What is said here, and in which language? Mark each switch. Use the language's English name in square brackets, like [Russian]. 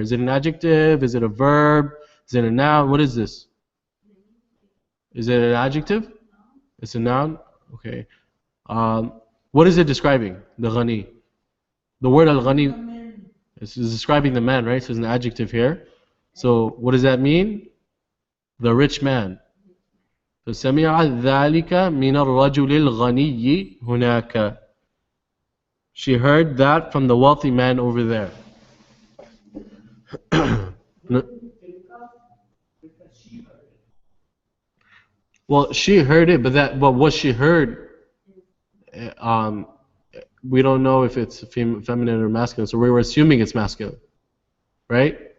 [English] Is it an adjective? Is it a verb? Is it a noun? What is this? Is it an adjective? It's a noun? Okay. What is it describing? The ghani. The word al-ghani is describing the man, right? So it's an adjective here. So what does that mean? The rich man. [Arabic] So سمع ذلك من الرجل الغني هناك. [English] She heard that from the wealthy man over there. Well, she heard it, but what she heard, we don't know if it's feminine or masculine, so we were assuming it's masculine, right?